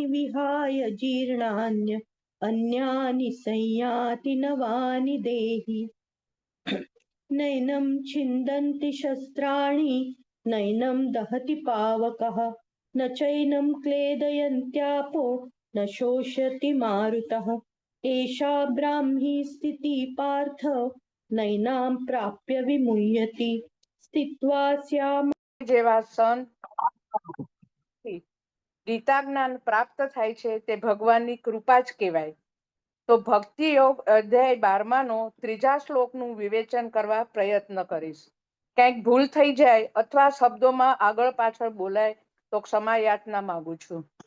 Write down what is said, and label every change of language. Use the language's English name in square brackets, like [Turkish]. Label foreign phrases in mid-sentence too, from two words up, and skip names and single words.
[Sanskrit] विहाय जीर्णान्य अन्यानि संयाति नवानि देहि नैनं छिन्दन्ति शस्त्राणि नैनं दहति पावकः न चैनं क्लेदयन्त्यापो न शोषयति मारुतः एषा ब्राह्मी स्थितिः पार्थ नैनां प्राप्य विमुह्यति स्थित्वा स्याम [Gujarati] જેવા સંત ગીતા જ્ઞાન પ્રાપ્ત થાય છે તે ભગવાનની કૃપા જ કહેવાય. તો ભક્તિ યોગ અધ્યાય 12 ત્રીજા શ્લોકનું વિવેચન કરવા પ્રયત્ન કરીશ. ક્યાંક ભૂલ થઈ જાય અથવા શબ્દોમાં આગળ પાછળ બોલાય તો ક્ષમા યાચના માંગુ છું.